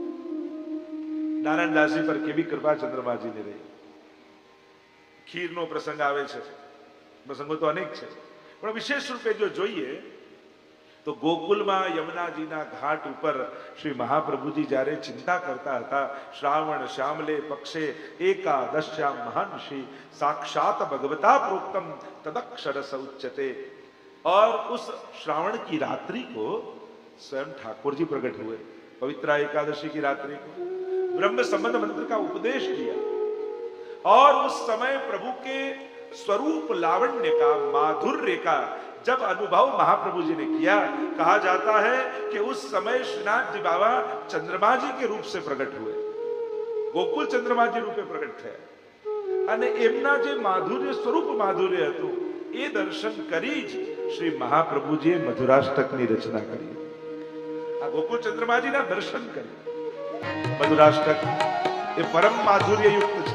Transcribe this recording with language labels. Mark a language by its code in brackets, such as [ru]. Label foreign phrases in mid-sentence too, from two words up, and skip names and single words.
[gu] નારાયણદાસજી પર કેવી કૃપા ચંદ્રમાજીની રહી. ખીરનો પ્રસંગ આવે છે, પ્રસંગો તો અનેક છે, પણ વિશેષ રૂપે જો જોઈએ તો ગોકુલમાં યમુનાજીના ઘાટ ઉપર શ્રી મહાપ્રભુજી જ્યારે ચિંતા કરતા હતા, [sa] श्रावण श्यामले पक्षे एकादश्याम महर्षि साक्षात भगवता प्रोक्तम तदक्षर सउच्यते, [hi] और उस श्रावण की रात्रि को स्वयं ठाकुर जी प्रकट हुए. पवित्रा एकादशी की रात्रि को ब्रह्म संबंध मंत्र का उपदेश दिया, और उस समय प्रभु के स्वरूप लावण्य का, माधुर्य का जब अनुभव महाप्रभु जी ने किया, कहा जाता है कि उस समय श्रीनाथ जी बाबा चंद्रमा जी के रूप से प्रकट हुए, गोकुल चंद्रमा जी रूपे प्रकट [gu] થયા અને એમના જે માધુર્ય સ્વરૂપ માધુર્ય હતું એ દર્શન કરી જ શ્રી મહાપ્રભુજીએ મધુરાષ્ટકની રચના કરી. આ ગોકુળ ચંદ્રમાજીના દર્શન કરી. મધુરાષ્ટક એ પરમ માધુર્યયુક્ત છે.